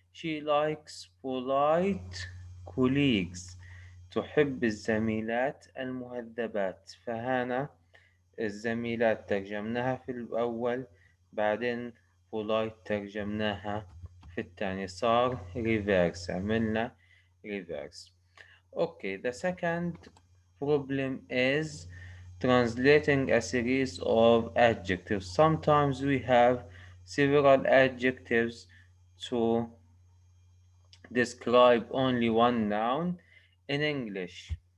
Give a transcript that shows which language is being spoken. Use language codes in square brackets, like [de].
[en] She likes polite colleagues. [ar] تحب الزميلات المهذبات. فهنا الزميلات ترجمناها في الأول، بعدين polite ترجمناها في الثاني. صار reverse، عملنا reverse. [en] Okay, the second problem is translating a series of adjectives. Sometimes we have several adjectives to describe only one noun in English.